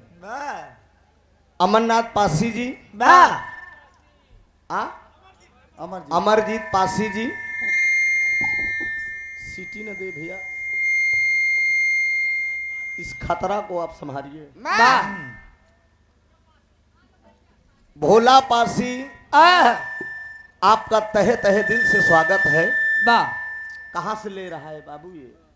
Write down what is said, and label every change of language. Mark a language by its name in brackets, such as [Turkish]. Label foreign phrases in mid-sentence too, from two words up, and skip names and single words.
[Hindi] अमरनाथ पासी जी, अमरजीत पासी जी, सीटी न दे भैया, इस खतरा को आप संभालिए। भोला पासी आपका तहे तहे दिल से स्वागत है। कहाँ से ले रहा है बाबू ये?